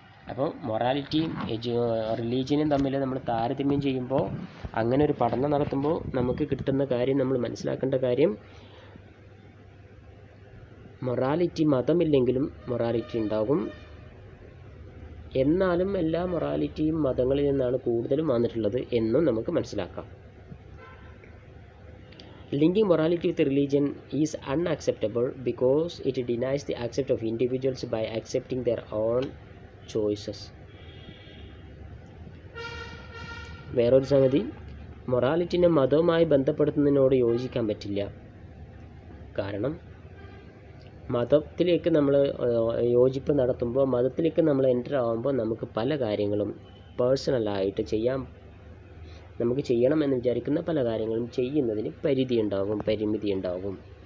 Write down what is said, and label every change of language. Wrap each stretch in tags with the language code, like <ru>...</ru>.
<ml>അപ്പോൾ മൊറാലിറ്റിയും റിലീജിയനും തമ്മിൽ നമ്മൾ താരതമ്യം ചെയ്യുമ്പോൾ, അങ്ങനെ ഒരു പഠനം നടത്തുമ്പോൾ നമുക്ക് കിട്ടുന്ന കാര്യം, നമ്മൾ മനസ്സിലാക്കേണ്ട കാര്യം, മൊറാലിറ്റി മതമില്ലെങ്കിലും മൊറാലിറ്റി ഉണ്ടാകും. എന്നാലും എല്ലാ മൊറാലിറ്റിയും മതങ്ങളിൽ നിന്നാണ് കൂടുതലും വന്നിട്ടുള്ളത് എന്നും നമുക്ക് മനസ്സിലാക്കാം.</ml> <en>Linking morality with religion is unacceptable because it denies the accept of individuals by accepting their own choices.</en> <ml>വേറൊരു സംഗതി, മൊറാലിറ്റിനെ മതവുമായി ബന്ധപ്പെടുത്തുന്നതിനോട് യോജിക്കാൻ പറ്റില്ല. കാരണം മതത്തിലേക്ക് നമ്മൾ യോജിപ്പ് നടത്തുമ്പോൾ, മതത്തിലേക്ക് നമ്മൾ എൻ്റർ ആകുമ്പോൾ നമുക്ക് പല കാര്യങ്ങളും പേഴ്സണലായിട്ട് നമുക്ക് ചെയ്യണമെന്ന് വിചാരിക്കുന്ന പല കാര്യങ്ങളും ചെയ്യുന്നതിന് പരിമിതി ഉണ്ടാകും.</ml>